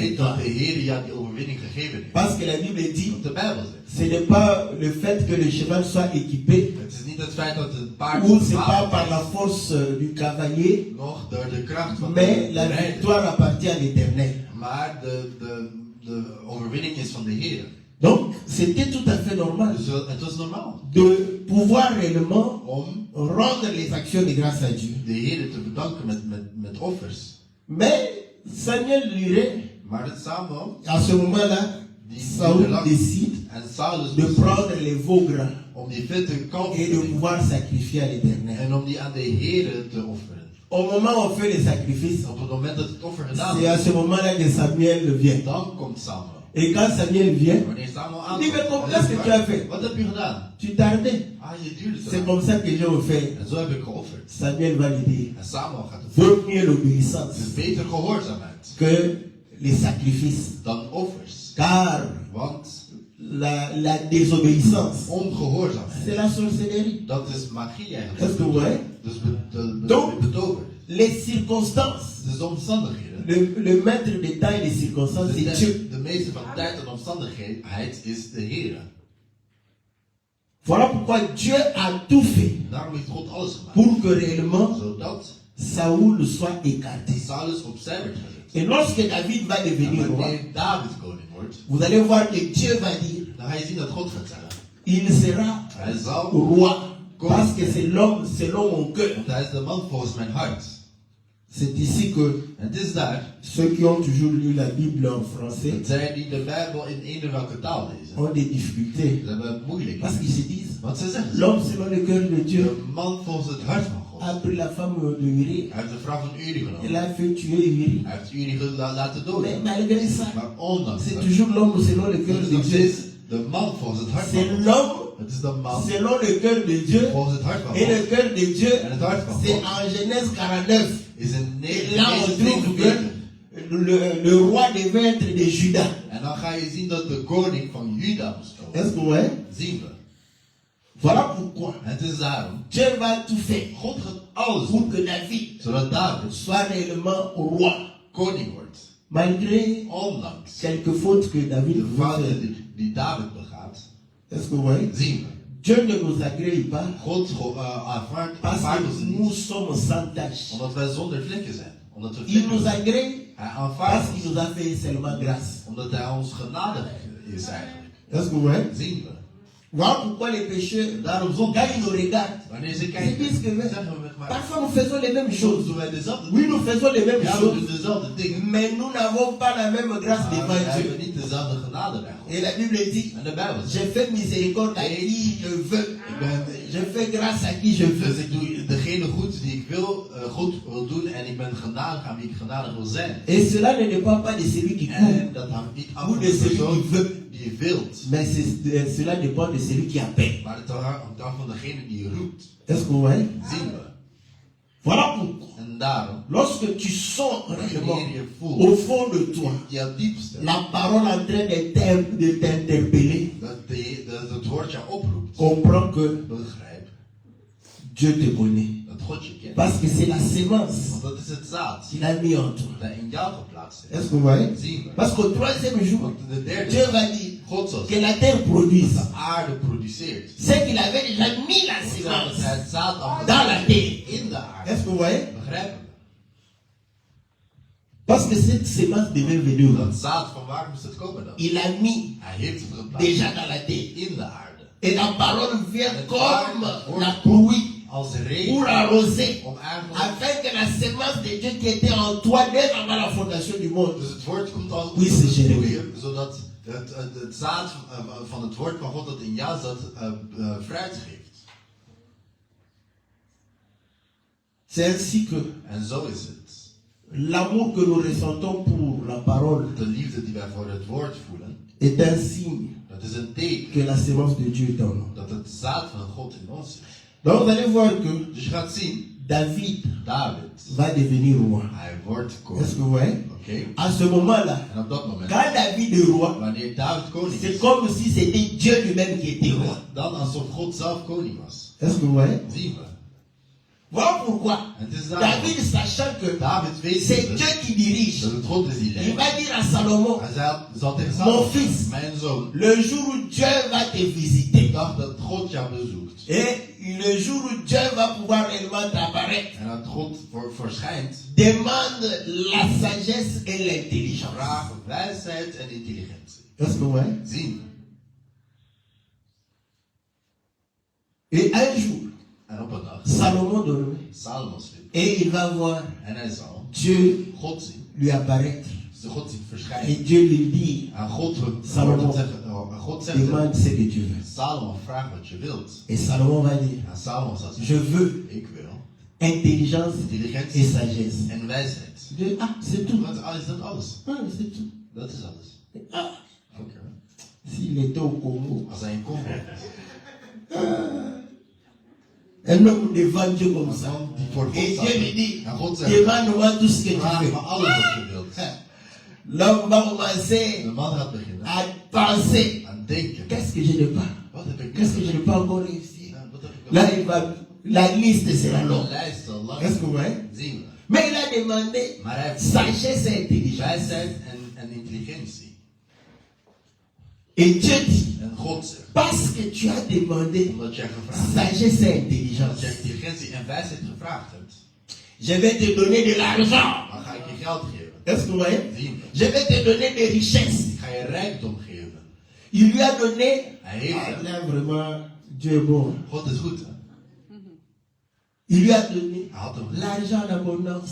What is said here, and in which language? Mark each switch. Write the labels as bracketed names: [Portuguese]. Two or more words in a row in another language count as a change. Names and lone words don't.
[Dutch] weet dat [French] victoire. [Dutch] de Heer jou die overwinning gegeven heeft. [French] Parce que la Bible dit, [Dutch] Wat de Bijbel zegt. [French] ce n'est pas le fait que le cheval soit équipé, [Dutch] Het is niet het feit dat het paard [French] ou c'est pas [Dutch] gewapend [French] par [Dutch] is, [French] la force du cavalier, [Dutch] nog door de kracht van [French] mais [Dutch] de [French] la [Dutch] rijder. [French] victoire appartient à l'Éternel. [Dutch] Maar de overwinning is van de Heer. [French] Donc, c'était tout à fait normal [Dutch] Dus het was normaal [French] de pouvoir réellement [Dutch] om [French] rendre les actions de grâce à Dieu. [Dutch] de Heer te bedanken met offers. [French] Mais Samuel Luré, [Dutch] Maar het Samuel [French] à ce moment-là, Saoul décide [Dutch] en Saulus [French] de [Dutch] beslist [French] prendre les veaux gras [Dutch] om die vette kalf te [French] et de [Dutch] nemen [French] pouvoir sacrifier à l'Éternel. [Dutch] en om die aan de Heer te offeren. [French] Au moment où on fait les sacrifices, [Dutch] Op het moment dat het offer gedaan [French] c'est à [Dutch] is, [French] ce moment-là que Samuel vient. [Dutch] dan komt Samuel. [French] Et quand Samuel vient, [Dutch] Wanneer Samuel [French] il dit, mais [Dutch] aankomt, [French] qu'est-ce que tu as fait? [Dutch] wat heb je gedaan? [French] Tu tardais. [Dutch] Ah, je duurde te [French] C'est [Dutch] lang. [French] comme ça que j'ai offert. [Dutch] En zo heb ik geofferd. [French] Samuel va lui dire, [Dutch] En Samuel gaat het [French] vaut mieux l'obéissance [Dutch] Het is beter gehoorzaamheid [French] que les sacrifices. [Dutch] dan offers. [French] Car [Dutch] Want [French] la désobéissance, [Dutch] ongehoorzaamheid, [French] c'est la sorcellerie. [Dutch] dat is magie [French] Est-ce [Dutch] eigenlijk. [French] que vous voyez? [Dutch] Dus [French] Donc- [Dutch] betover. [French] Les circonstances, [Dutch] Dus de omstandigheden. [French] le maître des temps et des circonstances, c'est Dieu. [Dutch] De meeste van tijd en omstandigheid is de Heer. [French] Voilà pourquoi Dieu a tout fait [Dutch] Daarom heeft God alles gemaakt. [French] pour que réellement [Dutch] Zodat [French] Saoul soit écarté. [Dutch] Saulus opzij werd gezet. [French] Et lorsque David va [Dutch] En [French] devenir roi, [Dutch] wanneer David koning wordt, [French] vous allez voir que Dieu va dire, [Dutch] dan ga je zien dat God gaat zeggen. [French] il sera [Dutch] Hij zal, [French] roi. Parce que c'est l'homme selon mon cœur. [Dutch] want hij is de man volgens mijn hart. [French] C'est ici que [Dutch] En het is daar, [French] ceux qui ont toujours lu la Bible en français [Dutch] dat zij die de Bijbel in eender welke taal lezen, [French] ont des difficultés. [Dutch] ze hebben moeilijk. [French] Parce qu'ils se disent, [Dutch] Want ze zeggen, [French] l'homme selon le cœur de Dieu [Dutch] de man volgens het hart van God. [French] a pris la femme de Uri. [Dutch] Hij heeft de vrouw van Uri [French] Il [Dutch] genomen. [French] a fait tuer Uri. [Dutch] Hij heeft Uri laten [French] Mais [Dutch] doden. [French] malgré ça, [Dutch] Maar ondanks [French] c'est [Dutch] dat, [French] toujours l'homme selon le cœur [Dutch] het is [French] de [Dutch] nog [French] Dieu. [Dutch] steeds de man volgens het hart van [French] C'est [Dutch] God. [French] l'homme [Dutch] Het is de man [French] selon le cœur de Dieu. [Dutch] volgens het hart van [French] Et le [Dutch] God. [French] cœur de Dieu, [Dutch] En het hart van [French] c'est [Dutch] God [French] en Genèse 49. [Dutch] is in [French] Et là, on [Dutch] Genesis [French] trouve [Dutch] 49. [French] que le roi devait être de Juda. [Dutch] En dan ga je zien dat de koning van Juda moest komen. [French] Est-ce que vous voyez? [Dutch] Zien we. [French] Voilà pourquoi [Dutch] En het is daarom. [French] Dieu va tout faire [Dutch] God gaat alles [French] pour [Dutch] doen. [French] que David [Dutch] Zodat David [French] soit réellement roi. [Dutch] koning wordt. [French] Malgré [Dutch] Ondanks [French] quelques fautes que David [Dutch] de [French] pouvait [Dutch] fouten [French] faire. [Dutch] die David begaat. [French] Est-ce que vous voyez? [Dutch] Zien we. [French] Dieu ne nous agrée pas [Dutch] God aanvaardt [French] parce [Dutch] ons [French] que nous [Dutch] niet. [French] sommes sans tache. [Dutch] Omdat wij zonder vlekken zijn. Omdat we [French] Il [Dutch] vlekken [French] nous [Dutch] zijn. [French] agrée [Dutch] Hij [French] parce [Dutch] aanvaardt [French] qu'il [Dutch] ons. [French] nous a fait seulement grâce. [Dutch] Omdat hij ons genadig is eigenlijk. [French] Est-ce que vous voyez? [Dutch] Zien we. [French] Voilà pourquoi les pécheurs, [Dutch] Daarom [French] quand [Dutch] zondag. [French] ils nous regardent, [Dutch] Wanneer ze [French] ils [Dutch] kijken, [French] disent que [Dutch] zeggen we maar. [French] parfois nous faisons les mêmes [Dutch] Soms [French] choses. [Dutch] doen wij dezelfde [French] Oui, nous faisons les mêmes [Dutch] Ja, we [French] choses, [Dutch] doen dezelfde dingen. [French] mais nous n'avons pas la même grâce [Dutch] Maar we [French] devant Dieu. [Dutch] hebben niet dezelfde genade bij God. [French] Et la Bible dit, [Dutch] En de Bijbel [French] je [Dutch] zegt. [French] fais miséricorde à qui je veux. Je fais grâce à qui je [Dutch] Dus [French] veux. [Dutch] ik doe degene goed die ik goed wil doen en ik ben genadig aan wie ik genadig wil zijn. [French] Et cela ne dépend pas de celui qui court, [Dutch] En dat hangt niet af [French] ou [Dutch] van [French] de [Dutch] de [French] celui qui [Dutch] persoon [French] veut, [Dutch] die wilt. [French] mais cela dépend de celui qui appelle. [Dutch] Maar het hangt af van degene die roept. [French] Est-ce que vous voyez? [Dutch] Zien we. [French] Voilà pourquoi, [Dutch] En daarom, [French] lorsque tu sens réellement [Dutch] wanneer je [French] au [Dutch] voelt, [French] fond de toi [Dutch] in jouw diepste, [French] la parole en train de t'interpeller, [Dutch] dat het woord jou oproept, [French] comprends que [Dutch] begrijp [French] Dieu te connaît. [Dutch] dat God je kent. [French] Parce que c'est la sémence [Dutch] Want dat is het zaad [French] qu'il a mis en toi. [Dutch] dat in jou geplaatst is. [French] Est-ce que vous voyez? [Dutch] Zien we. [French] Parce qu'au troisième jour, [Dutch] Want de derde [French] Dieu [Dutch] dag, [French] va dire [Dutch] God zal [French] que [Dutch] zeggen, [French] la terre produise. [Dutch] de aarde produceert. [French] C'est qu'il avait déjà mis la [Dutch] Dat [French] sémence [Dutch] hij het zaad al [French] dans la terre. [Dutch] in de aarde. [French] Est-ce que vous voyez? [Dutch] Begrijpen we? [French] Parce que cette sémence devait venir. [Dutch] Dat zaad, van waar moest het komen dan? [French] Il a mis [Dutch] Hij heeft het geplaatst [French] déjà dans la terre. [Dutch] in de aarde. [French] Et la parole vient comme la pluie [Dutch] Als [French] pour [Dutch] regen. [French] arroser. [Dutch] Om eigenlijk, [French] Afin que la sémence de Dieu qui était en toi dès avant la fondation du monde. [Dutch] dus het woord komt al [French] Oui, c'est Jérémie. [Dutch] zodat het zaad van het woord van God dat in jou zat fruit geeft. [French] C'est ainsi que [Dutch] En zo is het. [French] l'amour que nous ressentons pour la parole [Dutch] De liefde die wij voor het woord voelen, [French] est un signe [Dutch] dat is een teken [French] que la sémence de Dieu est en nous. [Dutch] dat het zaad van God in ons is. [French] Donc vous allez voir que [Dutch] Dus je gaat zien, [French] David [Dutch] David, [French] va devenir roi. [Dutch] hij wordt [French] Est-ce [Dutch] koning. [French] que vous voyez? [Dutch] Oké? [French] À ce moment-là, [Dutch] En op dat moment, [French] quand David est roi, [Dutch] wanneer David koning [French] c'est [Dutch] is, [French] comme si c'était Dieu lui-même qui était roi. [Dutch] dan alsof God zelf koning was. [French] Est-ce que vous voyez? [Dutch] Zien we. [French] Voilà pourquoi [Dutch] En het is daarom, [French] David, sachant que [Dutch] David weet [French] c'est [Dutch] dus [French] Dieu qui dirige, [Dutch] dat het God is die [French] il [Dutch] leidt. [French] va dire à Salomon, [Dutch] Hij zal tegen [French] Mon [Dutch] Salomo [French] fils. [Dutch] zeggen, mijn zoon, [French] le jour où Dieu va te visiter, [Dutch] de dag dat God jou bezoekt [French] et le jour où Dieu va pouvoir réellement t'apparaître, [Dutch] en dat God verschijnt, [French] demande la sagesse et l'intelligence. [Dutch] vraag wijsheid en intelligentie. [French] Est-ce que vous voyez? [Dutch] Zien. [French] Et un jour, [Dutch] En op een dag, [French] Salomon dormait, [Dutch] Salomo sliep [French] et il va voir [Dutch] en hij zal [French] Dieu [Dutch] God zien. [French] lui apparaître. [Dutch] Dus God ziet [French] Et [Dutch] verschijnen. [French] Dieu lui dit, [Dutch] En God Salomo, hoort het zeggen, en God zegt hem, [French] demande ce que tu veux. [Dutch] Salomo, vraag wat je wilt. [French] Et Salomon va dire, [Dutch] En Salomo zal [French] je [Dutch] zeggen, [French] veux [Dutch] ik wil [French] intelligence et [Dutch] intelligentie [French] sagesse. [Dutch] en wijsheid. [French] Dieu, ah, c'est tout. [Dutch] Is dat alles? [French] Ah, c'est tout. [Dutch] Dat is alles. [French] Ah, [Dutch] Oké. [French] s'il était au Congo, [Dutch] Als hij in Congo is. [French] un homme devant Dieu comme [Dutch] Een [French] ça. [Dutch] man die voor God [French] Et [Dutch] staat. [French] Dieu lui dit, [Dutch] En God zegt, [French] demande-moi tout ce que tu [Dutch] vraag [French] veux. [Dutch] me alles wat je wilt. [French] L'homme va commencer [Dutch] De man gaat beginnen [French] à penser, [Dutch] aan denken. [French] qu'est-ce que je n'ai pas? [Dutch] Wat heb ik [French] Qu'est-ce que je [Dutch] niet? [French] n'ai pas encore réussi? [Dutch] Wat heb ik [French] Là, il va, la liste sera [Dutch] De [French] longue. [Dutch] lijst al lang [French] Est-ce que vous voyez? [Dutch] zien we. [French] Mais il a demandé [Dutch] Maar hij heeft [French] sagesse et intelligence. [Dutch] wijsheid en intelligentie. [French] Et Dieu dit, [Dutch] En God zegt, [French] parce que tu as demandé [Dutch] omdat jij gevraagd hebt, [French] sagesse et [Dutch] omdat [French] intelligence, [Dutch] jij intelligentie en wijsheid gevraagd hebt, [French] je vais te donner de l'argent. [Dutch] dan ga ik je geld geven. [French] Est-ce que vous voyez? [Dutch] Zien we. [French] Je vais te donner des richesses. [Dutch] Ik ga je rijkdom geven. [French] Il lui a donné. [Dutch] Hij heeft [French] Ah, [Dutch] het. [French] là, vraiment, Dieu est bon. [Dutch] God is goed, hè? [French] Il lui a donné [Dutch] Hij had hem [French] l'argent en abondance.